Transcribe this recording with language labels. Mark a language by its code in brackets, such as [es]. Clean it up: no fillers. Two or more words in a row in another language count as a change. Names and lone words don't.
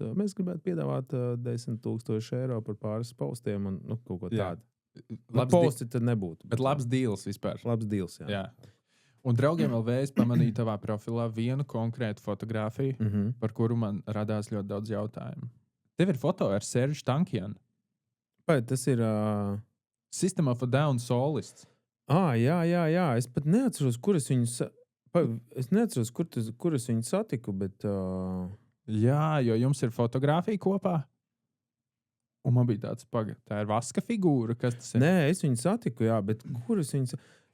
[lv] Mēs gribētu piedāvāt 10,000 eiro par pāris postiem un kaut ko tādu. Posti tad nebūtu. Bet labs deals vispār. Labs deals, jā. Un draugiem LV es pamanīju tavā profilā vienu konkrētu fotogrāfiju, par kuru man radās ļoti daudz jautājumu. Tev ir foto ar Serge Tankianu. Vai tas ir... System of a Down solists. Jā. Es pat neatceros, kur es viņu... Es neatceros, kur es viņu satiku, bet... Jā, jo jums ir fotogrāfija kopā. Un man bija tāds, tā ir vaska figūra, kas tas ir? Nē, es viņu satiku, jā, bet kur es viņu...